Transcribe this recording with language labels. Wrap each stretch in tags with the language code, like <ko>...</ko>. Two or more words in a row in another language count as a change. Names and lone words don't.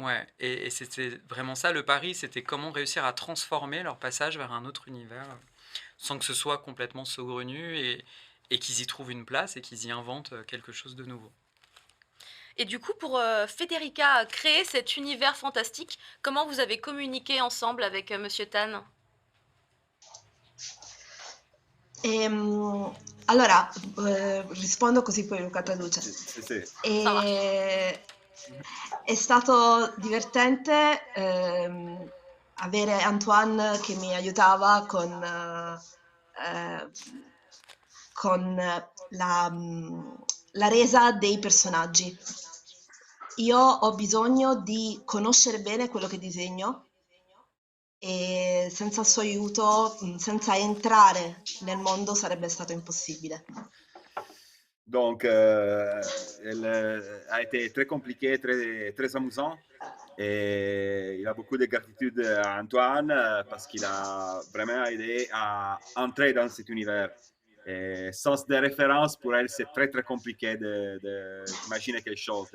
<fr>Ouais, et c'était vraiment ça le pari, c'était comment réussir à transformer leur passage vers un autre univers sans que ce soit complètement saugrenu et qu'ils y trouvent une place et qu'ils y inventent quelque chose de nouveau. Et du coup, pour Federica créer cet univers fantastique, comment vous avez communiqué ensemble avec Monsieur Tan?</fr> <it>Allora, rispondo così poi Luca traduce. Sì. È stato divertente avere Antoine che mi aiutava con con la resa dei personaggi. Io ho bisogno di conoscere bene quello che disegno e senza il suo aiuto, senza entrare nel mondo sarebbe stato impossibile.</it> <fr>Donc, elle a été très compliqué, très amusant. Et il a beaucoup de gratitude à Antoine parce qu'il a vraiment aidé à entrer dans cet univers. Et sans des références, pour elle, c'est très, très compliqué d'imaginer quelque chose.</fr>